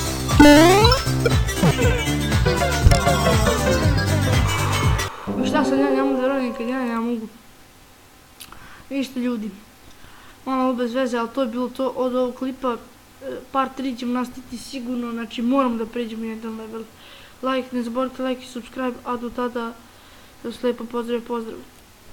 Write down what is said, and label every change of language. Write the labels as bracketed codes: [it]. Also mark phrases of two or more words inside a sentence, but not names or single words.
[bs] I šta sad ja ne mogu da radim kad ja ne mogu. Vidite ljudi. Malo bez veze, ali to je bilo to od ovog klipa. Part 3 ćemo nastaviti sigurno, znači moram da pređemo jedan level. Like, ne zaboravite like i subscribe, a do tada vas lijepo pozdrav.